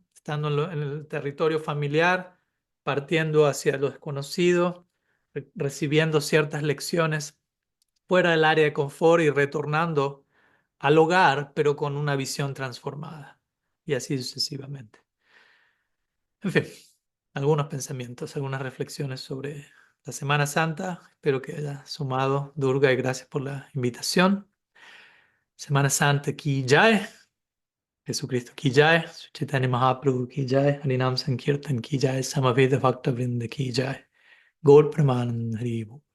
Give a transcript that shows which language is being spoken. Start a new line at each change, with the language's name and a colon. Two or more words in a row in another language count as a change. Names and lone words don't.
Spanish: Estando en el territorio familiar, partiendo hacia lo desconocido, recibiendo ciertas lecciones fuera del área de confort y retornando al hogar, pero con una visión transformada. Y así sucesivamente. En fin, algunos pensamientos, algunas reflexiones sobre la Semana Santa. Espero que haya sumado, Durga, y gracias por la invitación.
Hindi: Semana Santa की जय. Jesucristo की जय, चैतन्य महाप्रभु की जय, हरिनाम संकीर्तन की जय, समवेत भक्त वृंद की जय, गौर प्रमानंद हरि बोल।